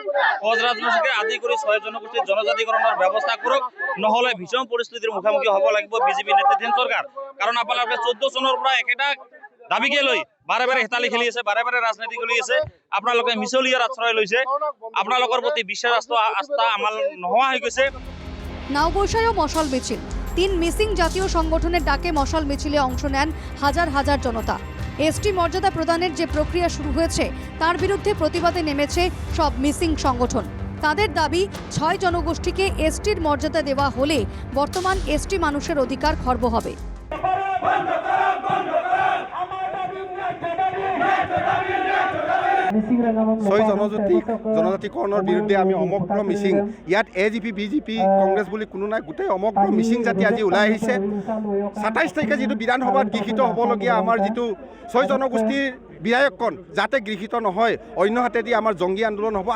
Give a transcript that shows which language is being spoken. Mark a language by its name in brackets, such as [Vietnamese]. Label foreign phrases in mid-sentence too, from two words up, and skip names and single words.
[Assamese] কোচ ৰাজবংশীকে আদি কৰি ৬ জনগোষ্ঠীৰ জনজাতিকৰণৰ ব্যৱস্থা কৰক, নহ'লে ভীষণ পৰিস্থিতিৰ মুখামুখি হ'ব লাগিব বিজেপি নেতৃত্বাধীন চৰকাৰ। কাৰণ আপোনালোকে ১৪ চনৰ পৰা একেটা দাবিকে লৈ বাৰে বাৰে হেতালি খেলি আছে, বাৰে বাৰে ৰাজনীতি কৰি আছে। আপোনালোকে মিছলীয়াৰ আশ্ৰয় লৈছে। আপোনালোকৰ প্ৰতি বিশ্বাস আস্থা আমাৰ নোহোৱা হৈ গৈছে। [Bangla] নাওবৈশায়ও মশাল মিছিল। ৩ মিসিং জাতীয় সংগঠনের ডাকে মশাল মিছিলে অংশ নেন হাজার হাজার জনতা। এসটি মর্যাদা প্রদানের যে প্রক্রিয়া শুরু হয়েছে তার বিরুদ্ধে প্রতিবাদে নেমেছে সব মিসিং সংগঠন। তাদের দাবি ৬ জনগোষ্ঠীকে এসটির মর্যাদা দেওয়া হলে বর্তমান এসটি মানুষের অধিকার খর্ব হবে। [Assamese] ছয় জনজাতিকৰণৰ বিৰুদ্ধে আমি সমগ্ৰ মিচিং, ইয়াত এজিপি বিজেপি কংগ্ৰেছ বুলি কোনো নাই, গোটেই সমগ্ৰ মিচিং জাতি আজি ওলাই আহিছে। ২৭ তাৰিখে যিটো বিধানসভাত গৃহীত হ'বলগীয়া আমাৰ যিটো ৬ জনগোষ্ঠীৰ বিধায়কখন যাতে গৃহীত নহয়, অন্য হাতেদি আমাৰ জংগী আন্দোলন হ'ব।